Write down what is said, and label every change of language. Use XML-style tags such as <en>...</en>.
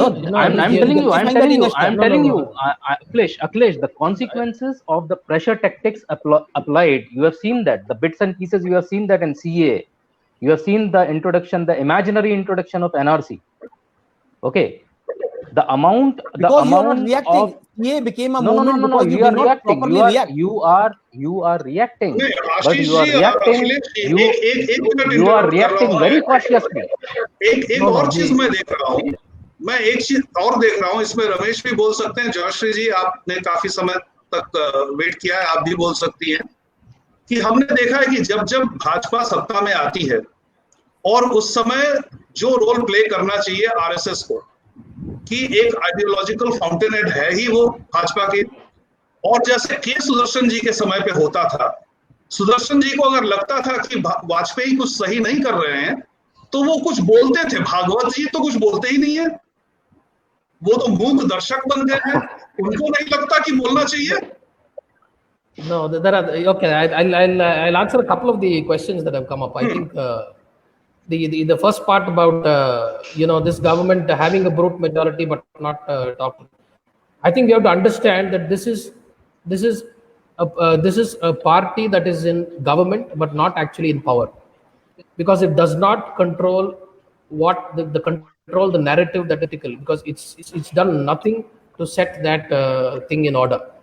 <en>I'm telling you, Akhilesh, the consequences of the pressure tactics applied, you have seen that, the bits and pieces, you have seen that in CA, you have seen the imaginary introduction of NRC. Okay, the amount because you are not reacting. CA became a movement because you are reacting. You are reacting, but you are reacting. You are reacting very cautiously.</en> <hi>एक और चीज मैं देख रहा हूँ, मैं एक चीज और देख रहा हूँ, इसमें रमेश भी बोल सकते हैं, जयश्री जी आपने काफी समय तक वेट किया है, आप भी बोल सकती हैं कि हमने देखा है कि जब जब भाजपा सत्ता में आती है और उस समय जो रोल प्ले करना चाहिए आरएसएस को, कि एक आइडियोलॉजिकल फाउंटेनहेड है ही वो भाजपा के, और जैसे के सुदर्शन जी के समय पे होता था, सुदर्शन जी को अगर लगता था कि वाजपेयी कुछ सही नहीं कर रहे हैं तो वो कुछ बोलते थे, भागवत जी तो कुछ बोलते ही नहीं है, वो तो मूक दर्शक बन गए हैं, उनको नहीं लगता कि बोलना चाहिए?</hi> <en>No, there are, okay. I'll answer a couple of the questions that have come up. I think the first part about this government having a brute majority but not talking. I think we have to understand that this is a party that is in government but not actually in power, because it does not control the narrative that it will, because it's done nothing to set that thing in order.</en>